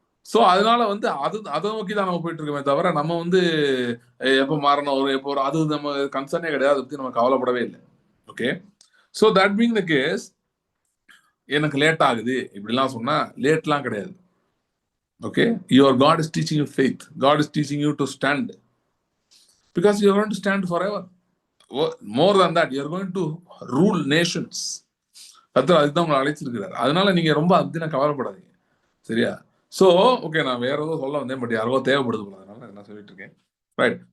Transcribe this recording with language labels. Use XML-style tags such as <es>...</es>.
<ta>So அதனால வந்து அதை நோக்கி தான் நம்ம போயிட்டு இருக்கோமே தவிர, நம்ம வந்து எப்ப மாறணும் எப்போ அது நம்ம கன்சர்னே கிடையாது. அதை பத்தி நம்ம கவலைப்படவே இல்லை. Okay.</ta> <en>so that being the case,</en> <ta>எனக்கு லேட் ஆகுது இப்படிலாம் சொன்னா லேட்லாம் கிடையாது.</ta> <en>Okay, your God is teaching you faith. God is teaching you to stand, because you are going to stand forever. More than that, you are going to rule nations.</en> <ta>அதுதான் உங்களை அழைச்சிருக்கிறார். அதனால நீங்க ரொம்ப அதுனா கவலைப்படாதீங்க. சரியா? சோ ஓகே, நான் வேற ஏதோ சொல்ல வந்தேன், பட் யாரோ தேவைப்படுது போல, அதனால நான் சொல்லிட்டு இருக்கேன். ரைட்.</ta>